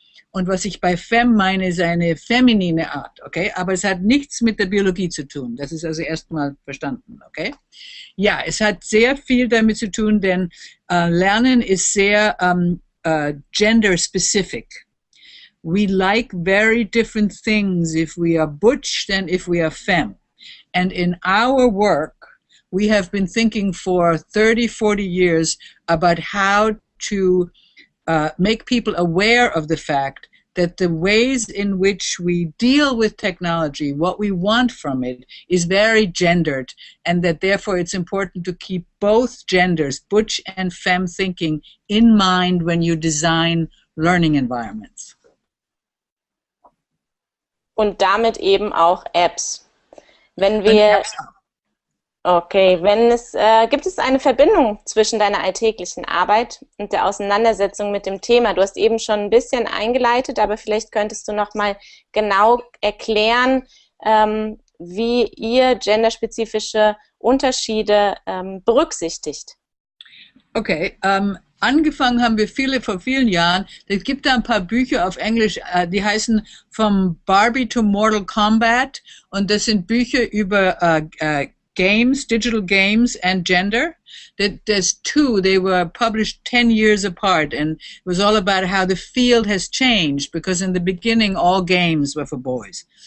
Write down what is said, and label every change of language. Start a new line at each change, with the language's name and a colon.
German: Und was ich bei Femme meine, ist eine feminine Art, okay? Aber es hat nichts mit der Biologie zu tun. Das ist also erstmal verstanden, okay? Ja, es hat sehr viel damit zu tun, denn Lernen ist sehr gender-specific.
English: We like very different things if we are butch than if we are femme. And in our work, we have been thinking for 30, 40 years about how to make people aware of the fact that the ways in which we deal with technology, what we want from it, is very gendered, and that therefore it's important to keep both genders, butch and femme thinking, in mind when you design learning environments.
German: Und damit eben auch Apps. Wenn wir Okay, gibt es eine Verbindung zwischen deiner alltäglichen Arbeit und der Auseinandersetzung mit dem Thema? Du hast eben schon ein bisschen eingeleitet, aber vielleicht könntest du noch mal genau erklären, wie ihr genderspezifische Unterschiede berücksichtigt. Okay, angefangen haben wir vor vielen Jahren. Es gibt da ein paar Bücher auf Englisch, die heißen From Barbie to Mortal Kombat, und das sind Bücher über
English: games, digital games, and gender. There's two. They were published 10 years apart, and it was all about how the field has changed, because in the beginning all games were for boys.